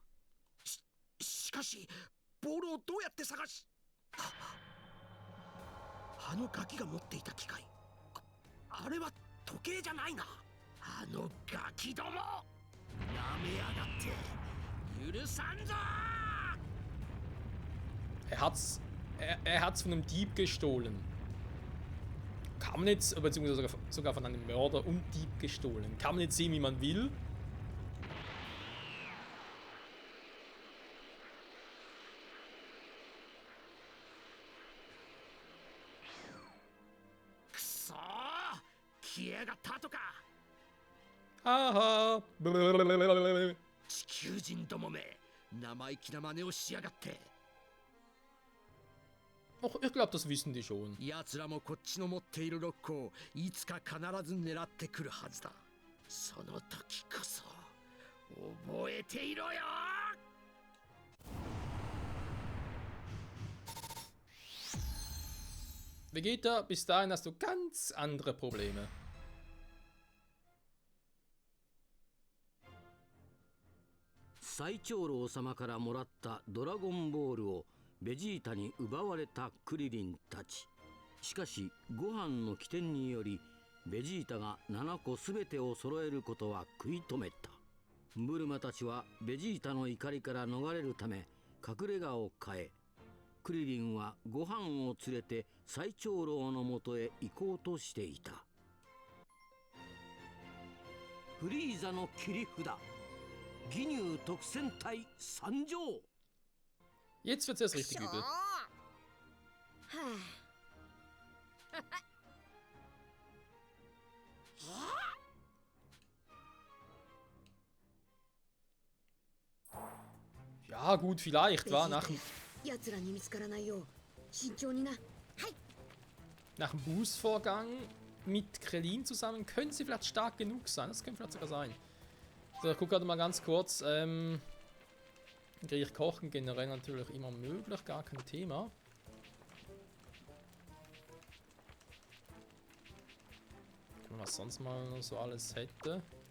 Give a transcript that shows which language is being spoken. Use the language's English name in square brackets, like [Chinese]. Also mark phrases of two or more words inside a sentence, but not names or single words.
[Japanese] しかしボールをどうやって探し。あのガキが持っていた機械、あれは時計じゃないな。あのガキども、なめやがって許さんぞ。 [German] Er hat's von einem Dieb gestohlen. Kann man jetzt, beziehungsweise sogar von einem Mörder und Dieb gestohlen. Kann man jetzt sehen, wie man will. Haha. [Japanese] 地球人どもめ、生意気な真似をしやがって。 [German] Och, ich glaube, das wissen die schon. [Japanese] 奴らもこっちの持っているロックをいつか必ず狙ってくるはずだ。その時こそ覚えていろよ。 [German] Vegeta, bis dahin hast du ganz andere Probleme. [Japanese] 最長老様からもらったドラゴンボールをベジータに奪われたクリリンたち。しかしご飯の起点によりベジータが7個全てを揃えることは食い止めた。ブルマたちはベジータの怒りから逃れるため隠れ家を変え、クリリンはご飯を連れて最長老のもとへ行こうとしていた。フリーザの切り札、義乳特戦隊参上。 [German] Jetzt wird's erst richtig しょ übel. はあ Ja, gut, vielleicht, war nach, [Japanese] 奴らに見つからないよう慎重にな。 [German] nach dem Boost-Vorgang mit Krillin zusammen können sie vielleicht stark genug sein. Das könnte vielleicht sogar sein. So, ich gucke gerade mal ganz kurz. Griech kochen generell natürlich immer möglich, gar kein Thema. Gucken wir, was sonst mal noch so alles hätte.